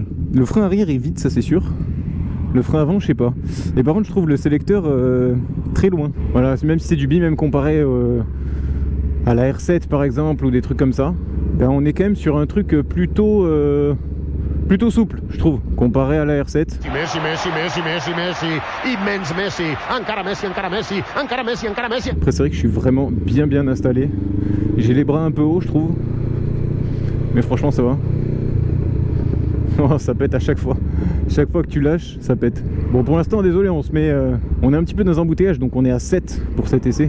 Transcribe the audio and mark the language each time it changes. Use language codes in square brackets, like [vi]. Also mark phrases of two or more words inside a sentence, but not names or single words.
[fr] Le frein arrière est vide, ça c'est sûr. Le frein avant, je sais pas. Et par contre, je trouve le sélecteur très loin. Voilà, même si c'est du bi, même comparé à la R7 par exemple, ou des trucs comme ça, ben, on est quand même sur un truc plutôt souple, je trouve, comparé à la R7. [ca] Messi, Messi, Messi, Messi, Messi, immens Messi, encara Messi, encara Messi, encara Messi, encara Messi. [fr] Après, c'est vrai que je suis vraiment bien installé. J'ai les bras un peu hauts, je trouve. Mais franchement, ça va. Oh, ça pète à chaque fois. Chaque fois que tu lâches, ça pète. Bon, pour l'instant, désolé, on est un petit peu dans un embouteillage, donc on est à 7 pour cet essai.